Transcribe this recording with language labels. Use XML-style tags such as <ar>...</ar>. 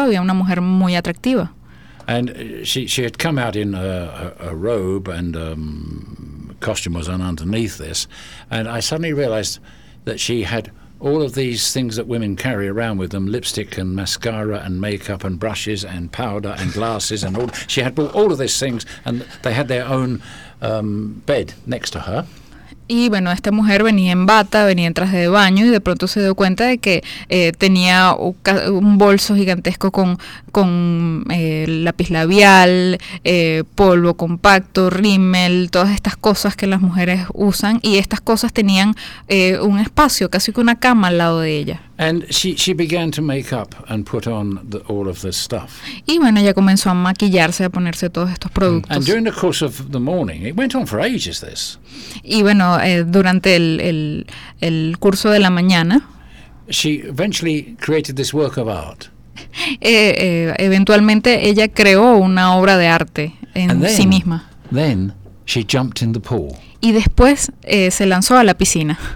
<es>Había una mujer muy atractiva.</es> <en>And she had come out in a robe and costume was on underneath this, and I suddenly realized that she had all of these things that women carry around with them, lipstick and mascara and makeup and brushes and powder and glasses and all. She had brought all of these things and they had their own bed next to her.</en> <es>Y bueno, esta mujer venía en bata, venía en traje de baño y de pronto se dio cuenta de que tenía un bolso gigantesco con lápiz labial, polvo compacto, rímel, todas estas cosas que las mujeres usan. Y estas cosas tenían un espacio, casi que una cama al lado de ella.</es> <en>And she began to make up and put on the, all of this stuff.</en> <es>Y bueno, ella comenzó a maquillarse, a ponerse todos estos productos.</es> <en>And during the course of the morning, it went on for ages, this.</en> <es>Y bueno, durante el curso de la mañana.</es> <en>She eventually created this work of art.</en> <es>Eventualmente ella creó una obra de arte en</es> <en>and then,</en> <es>sí misma.</es> <en>Then she jumped in the pool.</en> <es>Y después se lanzó a la piscina.</es>